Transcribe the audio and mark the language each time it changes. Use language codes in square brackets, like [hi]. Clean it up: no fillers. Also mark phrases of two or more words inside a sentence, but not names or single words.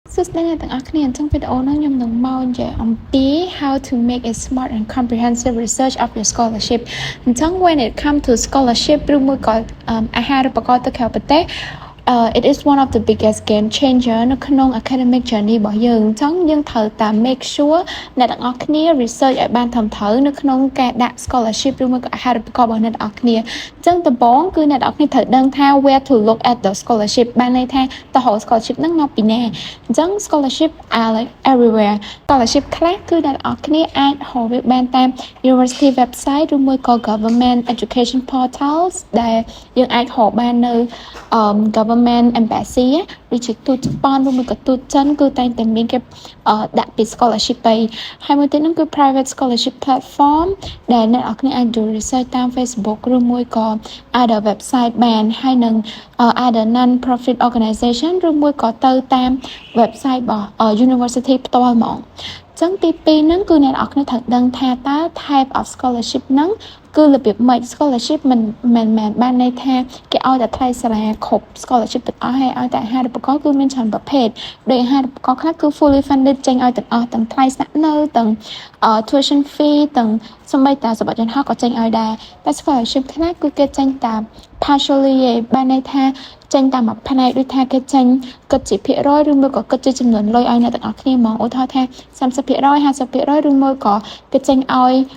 [km] ស្ដីអ្នកទាំងអស់គ្នាអញ្ចឹងវីដេអូនេះខ្ញុំនឹងមកនិយាយអំពី [en] how to make a smart and comprehensive research of your scholarship [km] អញ្ចឹង [en] when it come to scholarship [km] ឬមួយក៏អាហារូបករណ៍ទៅក្រៅប្រទេស [en] it is one of the biggest game changer [km] នៅក្នុង [en] academic journey [km] របស់យើងអញ្ចឹងយើងត្រូវតែ [en] make sure [km] អ្នកទាំងអស់គ្នា research ឲ្យបានត្រឹមត្រូវនៅក្នុងការ ដាក់ scholarship ឬមួយក៏អាហារូបករណ៍របស់អ្នកទាំងអស់គ្នាអញ្ចឹងដំបូងគឺអ្នកទាំងអស់គ្នាត្រូវដឹងថា [en] where to look at the scholarship [km] បានន័យថាតើរក scholarship ហ្នឹងមកពីណាអញ្ចឹង [en] scholarship are like everywhere scholarship [km] ខ្លះគឺអ្នកទាំងអស់គ្នាអាចរកវាបានតាម [en] university website [km] ឬមួយក៏ [en] government education [km] portals ដែលយើងអាចរកបាននៅ [en] government embassy [km] ឬជាទូតជប៉ុនឬមួយក៏ទូតចិនគឺតែងតែមានគេដាក់ពី scholarship ទៅហើយមួយទៀតហ្នឹងគឺ [en] private scholarship platform [km] ដែលអ្នកនរគ្នាអាច [en] do research [km] តាម Facebook ឬមួយ ក៏ [en] other website [km] បានហើយនឹង [en] other non profit organization [km] ឬមួយក៏ទៅតាម website របស់ university ផ្ទាល់ហ្មងចឹងទី2ហ្នឹងគឺអ្នកនរគ្នាត្រូវដឹងថាតើ [en] type of scholarship [km] ហ្នឹងគឺរបៀបម៉េច scholarship មិនបានន័យថាគេឲ្យតែថ្លៃសាលាគ្រប់ scholarship ទាំងអស់ហើយឲ្យតែអា ហារូបករណ៍គឺមានច្រើនប្រភេទដោយអាហារូបករណ៍ខ្លះគឺ [en] fully funded [km] ចេញឲ្យទាំងអស់ទាំងថ្លៃស្នាក់នៅទាំង [en] tuition fee [km] ទាំងសម្បីតាសម្បត្តិយន្តហោះក៏ចេញឲ្យដែរតែ scholarship ខ្លះគឺគេចេញតែ partially ឯងបានន័យថាចេញតាមមួយផ្នែកដូចថាគេចេញគិតជាភាគរយឬមួយក៏គិតជាចំនួនលុយឲ្យអ្នកទាំងអស់គ្នាហ្មងឧទាហរណ៍ថា 30% 50% ឬមួយក៏គេចេញឲ្យ